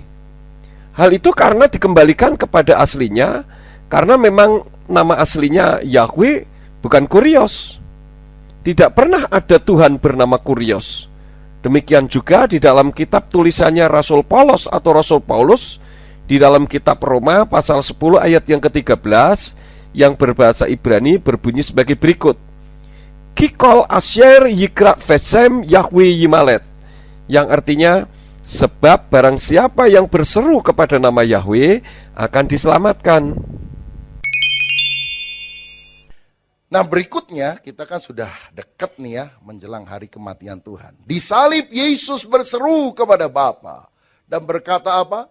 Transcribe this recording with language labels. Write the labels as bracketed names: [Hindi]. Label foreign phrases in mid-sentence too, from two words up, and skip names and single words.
[Indonesian] Hal itu karena dikembalikan kepada aslinya, karena memang nama aslinya Yahweh, bukan kurios. Tidak pernah ada Tuhan bernama kurios. Demikian juga di dalam kitab tulisannya Rasul Paulos atau Rasul Paulus, di dalam kitab Roma pasal 10 ayat yang ke-13 yang berbahasa Ibrani berbunyi sebagai berikut. [Hebrew] כי כל אשר יקרא בשם יהוה ימלט, [Indonesian] yang artinya sebab barang siapa yang berseru kepada nama Yahweh akan diselamatkan. Nah, berikutnya kita kan sudah dekat nih ya menjelang hari kematian Tuhan. Di salib Yesus berseru kepada Bapa dan berkata apa?